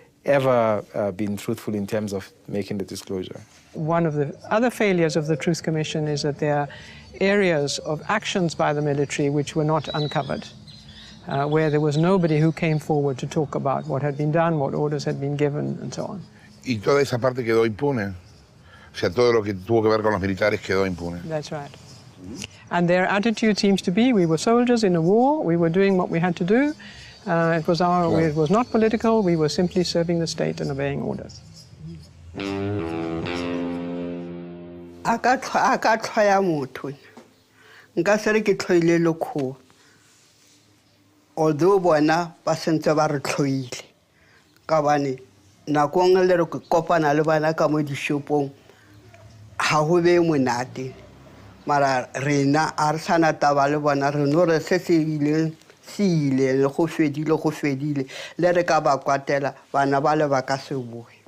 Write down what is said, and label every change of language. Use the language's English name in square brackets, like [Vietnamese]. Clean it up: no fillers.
[English] ever been truthful in terms of making the disclosure. One of the other failures of the Truth Commission is that there are areas of actions by the military which were not uncovered, where there was nobody who came forward to talk about what had been done, what orders had been given, and so on. [Spanish] Y toda esa parte quedó impune. O sea, todo lo que tuvo que ver con los militares quedó impune. [English] That's right. And their attitude seems to be, we were soldiers in a war, we were doing what we had to do. It was not political, we were simply serving the state and obeying orders. [Tswana] Aka tlhoya motho nka se re ke tlhoile lekgowa although bona ba sentse ba re tlhoile ka bane nako nngwe le re ke kopana le bana ka mo dishopong ha ho be monate mara rena a re sana taba le bona re no re se se ile le go fedile le re ka ba kwatela bana ba le ba ka se boe.